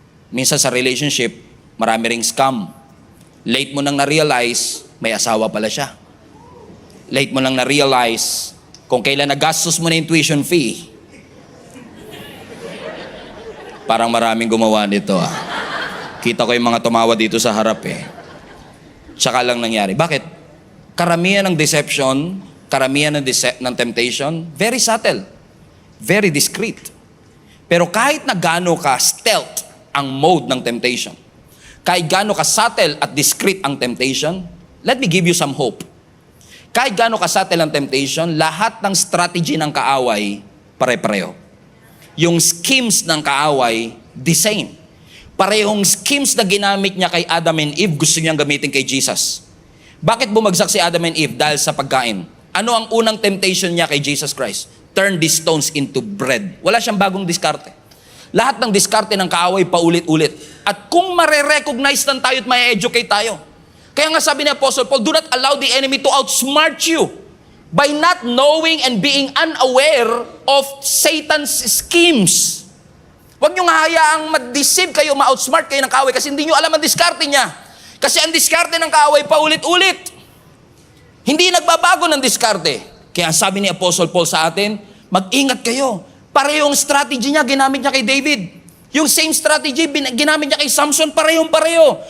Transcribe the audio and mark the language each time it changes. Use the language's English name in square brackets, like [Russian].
[Filipino] Minsan sa relationship, marami ring scam. Late mo nang na-realize, may asawa pala siya. Late mo nang na-realize, kung kailan nagastos mo na yung tuition fee, parang maraming gumawa nito ah. Kita ko yung mga tumawa dito sa harap eh. Tsaka lang nangyari. Bakit? Karamihan ng deception, karamihan ng temptation, [English] very subtle, very discreet. [Filipino] Pero kahit na gaano ka stealth ang mode ng temptation, kahit gaano ka subtle at discreet ang temptation, [English] let me give you some hope. [Filipino] Kahit gaano ka subtle ang temptation, lahat ng strategy ng kaaway, pare-pareho. Yung schemes ng kaaway, [English] the same. [Filipino] Parehong schemes na ginamit niya kay Adam and Eve, gusto niyang gamitin kay Jesus. Bakit bumagsak si Adam and Eve? Dahil sa pagkain. Ano ang unang temptation niya kay Jesus Christ? [English] Turn these stones into bread. [Filipino] Wala siyang bagong diskarte. Lahat ng diskarte ng kaaway paulit-ulit. At kung mare-recognize lang tayo at may-educate tayo. Kaya nga sabi ni [English] Apostle Paul, do not allow the enemy to outsmart you by not knowing and being unaware of Satan's schemes. [Filipino] Huwag niyong hayaang ma-deceive kayo, ma-outsmart kayo ng kaaway kasi hindi niyo alam ang diskarte niya. Kasi ang diskarte ng kaaway paulit-ulit. Hindi nagbabago ng diskarte. Kaya sabi ni Apostle Paul sa atin, mag-ingat kayo. Parehong strategy niya, ginamit niya kay David. Yung same strategy, ginamit niya kay Samson, parehong-pareho.